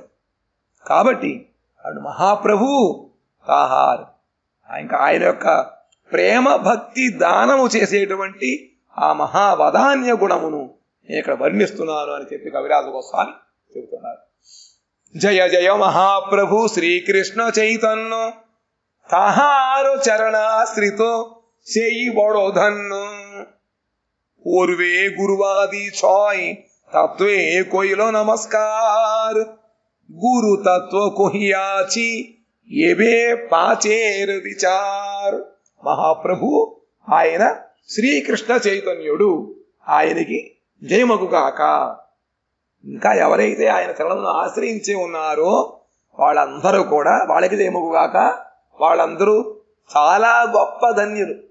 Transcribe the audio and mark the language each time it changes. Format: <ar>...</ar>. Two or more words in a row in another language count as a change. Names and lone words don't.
<te>కాబట్టి అటు మహాప్రభు తాహార్ ఇంకా ఆయన యొక్క ప్రేమ భక్తి దానము చేసేటువంటి ఆ మహావదాన్య గుణమును నేను ఇక్కడ వర్ణిస్తున్నాను అని చెప్పి కవిరాజ గోస్వామి చెబుతున్నారు.</te> <bn>জয় জয় মহাপ্রভু শ্রীকৃষ্ণ চৈতন্য তাহার চরণাশ্রিত সেই বড় ধন্য পূর্বে গুরুবাদী ছয় তত্ত্বে কইল নমস্কার গুরু তত্ত্ব কহিয়াছি এবে পাঁচের বিচার.</bn> <te>మహాప్రభు ఆయన శ్రీకృష్ణ చైతన్యుడు, ఆయనకి జయమగుగాక. ఇంకా ఎవరైతే ఆయన చరణను ఆశ్రయించి ఉన్నారో వాళ్ళందరూ కూడా వాళ్ళకి జయమగుగాక. వాళ్ళందరూ చాలా గొప్ప ధన్యులు.</te>